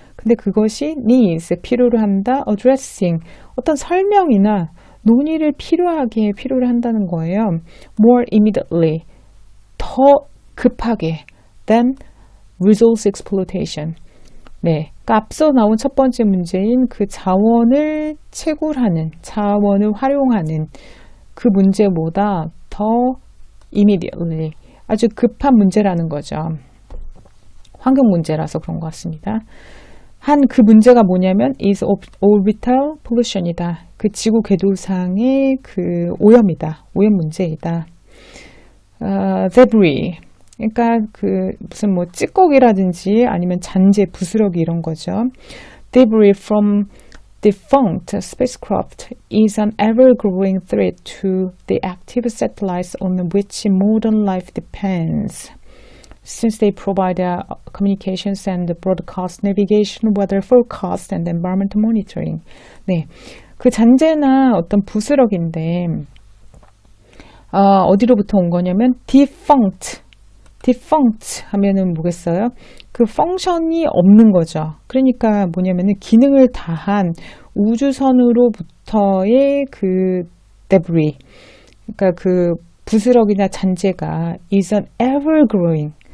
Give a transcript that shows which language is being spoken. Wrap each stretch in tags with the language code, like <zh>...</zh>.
<ko>근데 그것이 needs, 필요로 한다, addressing, 어떤 설명이나 논의를 필요로 한다는 거예요.</ko> <en>more immediately,</en> <ko>더 급하게</ko> <en>than resource exploitation.</en> <ko>네, 그러니까 앞서 나온 첫 번째 문제인 자원을 채굴하는, 자원을 활용하는 그 문제보다 더 immediately, 아주 급한 문제라는 거죠. 환경 문제라서 그런 것 같습니다. 그 문제가 뭐냐면</ko> <en>is orbital pollution</en> <ko>이다. 지구 궤도상의 오염이다. 오염 문제이다. debris. 그러니까 무슨 찌꺼기라든지 아니면 잔재, 부스러기 이런 거죠.</ko> <en>Debris from defunct spacecraft is an ever-growing threat to the active satellites on which modern life depends. Since they provide communications and broadcast navigation, weather forecast, and environmental monitoring.</en> <ko>네, 잔재나 어떤 부스러기인데 어디로부터 온 거냐면 defunct 하면은 뭐겠어요? 펑션이 없는 거죠. 그러니까 뭐냐면은 기능을 다한 우주선으로부터의 debris, 그러니까 부스러기나 잔재가</ko> <en>is an ever-growing.</en>